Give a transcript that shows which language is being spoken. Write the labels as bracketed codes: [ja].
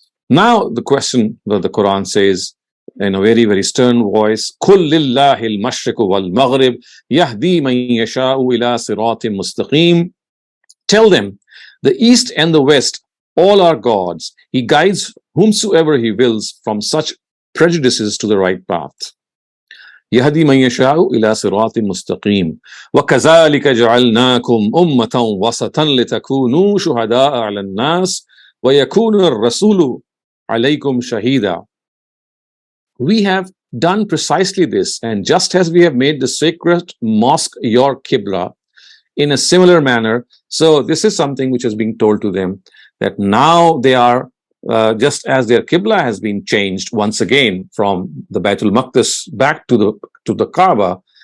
[en] Now, the question that the Quran says in a very, very stern voice, [ar] قُلْ لِلَّهِ الْمَشْرِقُ وَالْمَغْرِبُ يَهْدِي مَنْ يَشَاءُ إِلَىٰ صِرَاطٍ مُسْتَقِيمٍ. [en] Tell them, the east and the west, all are God's. He guides whomsoever He wills from such prejudices to the right path. [ar] يهدي من يشاء إلى صراط مستقيم وكذلك جعلناكم أمة وسطا لتكونوا شهداء على الناس ويكون الرسول عليكم شهيدا. [en] We have done precisely this, and just as we have made the sacred mosque your Qibla, in a similar manner. So this is something which is being told to them, that now they are just as their Qibla has been changed once again from the Baitul Maqdis back to the Kaaba.